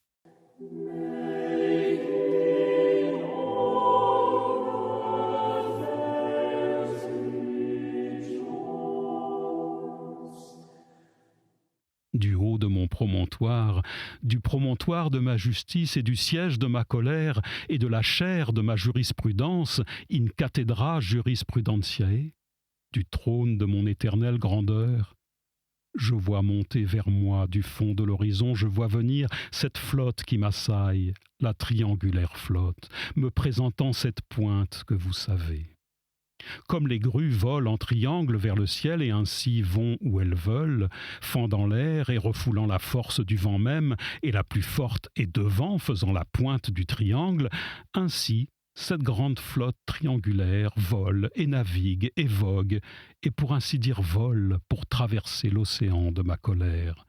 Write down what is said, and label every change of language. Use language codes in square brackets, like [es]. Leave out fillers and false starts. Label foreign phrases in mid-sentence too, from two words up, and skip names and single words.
[fr] Du haut de mon promontoire, du promontoire de ma justice et du siège de ma colère et de la chaire de ma jurisprudence, [la] in cathedra jurisprudentiae, [fr] du trône de mon éternelle grandeur, je vois monter vers moi du fond de l'horizon, je vois venir cette flotte qui m'assaille, la triangulaire flotte, me présentant cette pointe que vous savez. Comme les grues volent en triangle vers le ciel et ainsi vont où elles veulent, fendant l'air et refoulant la force du vent même, et la plus forte est devant, faisant la pointe du triangle, ainsi cette grande flotte triangulaire vole et navigue et vogue, et pour ainsi dire vole pour traverser l'océan de ma colère.